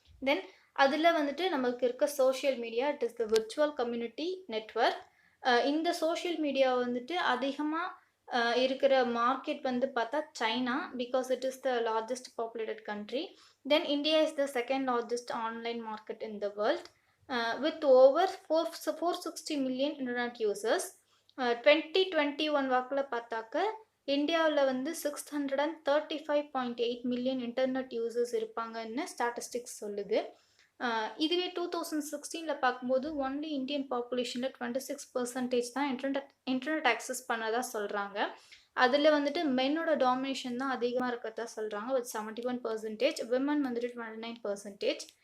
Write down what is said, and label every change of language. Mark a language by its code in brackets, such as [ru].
[en] then [ta] அதில் வந்துட்டு நமக்கு இருக்க [en] Social media, it is the virtual community network. [ta] இந்த சோஷியல் மீடியா வந்துட்டு அதிகமாக இருக்கிற மார்க்கெட் வந்து பார்த்தா China, [en] Because it is the largest populated country. Then India is the second largest online market in the world. With over 460 million internet users. [ta] 2021 வாக்கில் பார்த்தாக்க இந்தியாவுல வந்து 635.8 மில்லியன் இன்டர்நெட் யூசர்ஸ் இருப்பாங்கன்னு ஸ்டாட்டிஸ்டிக்ஸ் சொல்லுது. இதுவே 2016ல பார்க்கும்போது ஒன்லி இந்தியன் பாப்புலேஷன்ல 26% தான் இன்டர்நெட் ஆக்சஸ் பண்ணதா சொல்றாங்க. அதுல வந்துட்டு மென்னோட டாமினேஷன் தான் அதிகமா இருக்கறதா சொல்றாங்க வித் 71%, விமன் வந்துட்டு 29%.